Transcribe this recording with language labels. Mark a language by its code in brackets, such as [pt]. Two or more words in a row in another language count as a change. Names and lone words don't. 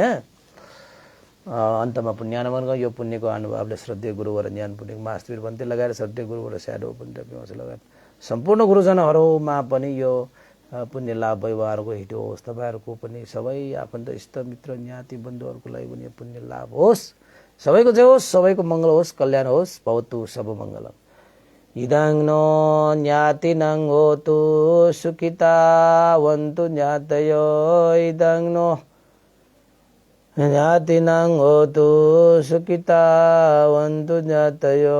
[ne] अन्तमा पुण्यानुमान गयो। यो पुण्यको अनुभवले श्रद्धेय गुरुवर ज्ञान पुण्यको मास्तिर भन्ते लगाएर श्रद्धेय गुरुवर स्याडो पुण्य लगाएर सम्पूर्ण गुरुजनहरूमा पनि यो पुण्य लाभ व्यवहारको हिटो होस्। तपाईँहरूको पनि सबै आफन्त इष्टमित्र ज्ञाति बन्धुहरूको लागि पनि यो पुण्य लाभ होस्। सबैको जय होस्, सबैको मङ्गल होस्, कल्याण होस्। [pi] भवतु सब मङ्गलम्। इदं नो ज्ञातिनं होतु सुखिता वन्तु ज्ञातयो। इदं नो ज्ञातिनं होतु सुखिता वन्तु ज्ञातयो।